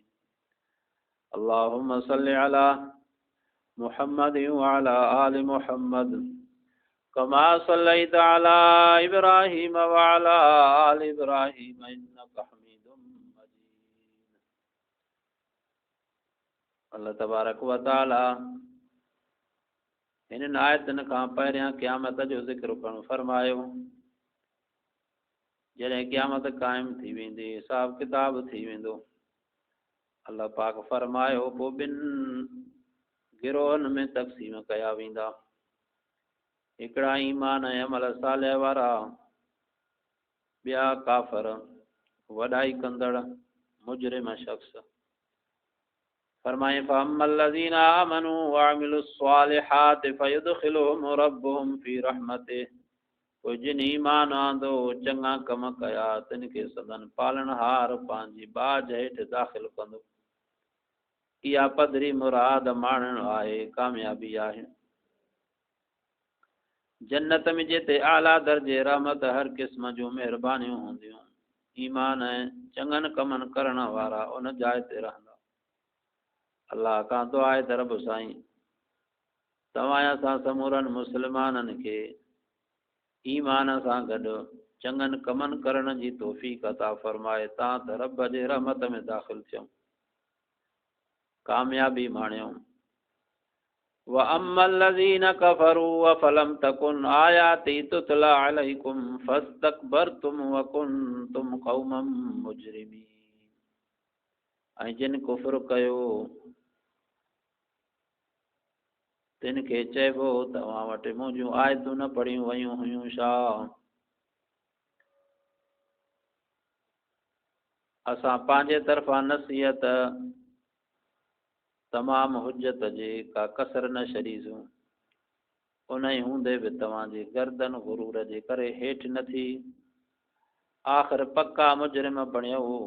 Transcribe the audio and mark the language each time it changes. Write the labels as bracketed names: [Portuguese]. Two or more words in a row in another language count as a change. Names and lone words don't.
[Arabic] اللهم صل على محمد وعلى آل محمد كما صليت على إبراهيم وعلى آل إبراهيم إنك حميد مجيد. الله تبارك وتعالى [Sindhi] इन आयतन खां पहिरियां क़यामत जो ज़िक्र करणु फरमायो। जॾहिं क़यामत क़ाइम थी वेंदी, हिसाब किताब थी वेंदो, अल्लाह पाक फरमायो पोइ ॿिनि गिरोहनि में तक़सीम कया वेंदा। हिकिड़ा ईमान ऐं अमल सालिह वारा, ॿिया काफ़र वॾाई कंदड़ मुजरिम शख़्स। फरमाए [Arabic] فأما الذين آمنوا وعملوا الصالحات فيدخلهم ربهم في رحمته [Sindhi] कोई जिन ईमान आंदो चङा कम कया तिन खे सदन पालनहार पंहिंजी बाज हेठि दाख़िल कंदो। इहा पधरी मुराद माणण आहे, कामयाबी आहे। जन्नत में जिते आला दर्जे रहमत हर क़िस्म जूं महिरबानियूं हूंदियूं, ईमान ऐं चङनि कमनि करण वारा उन जाइ ते रहंदा। अल्लाह खां दुआ आहे त रब साईं तव्हां असां समूरनि मुस्लमाननि खे ईमान सां गॾु चङनि कमनि करण जी तौफ़ीक़ अता फरमाए तां त रब जे रहमत में दाख़िल थियूं, कामयाबी माणियूं। [Arabic] वअम्मा الذين كفروا فلم تكن آياتي تتلى عليكم فاستكبرتم وكنتم قوما مجرمين। [Sindhi] ऐं जिन कुफ्र कयो तिन खे चइबो तव्हां वटि मुंहिंजूं आयतूं न पढ़ियूं वयूं हुयूं छा? असां पंहिंजे तरफ़ां नसीहत तमामु हुज्जत जे का कसर न छॾीसूं, उन ई हूंदे बि तव्हांजी गर्दन गुरूर जे करे हेठि न थी, आख़िर पक्का मुजरिम बणियो।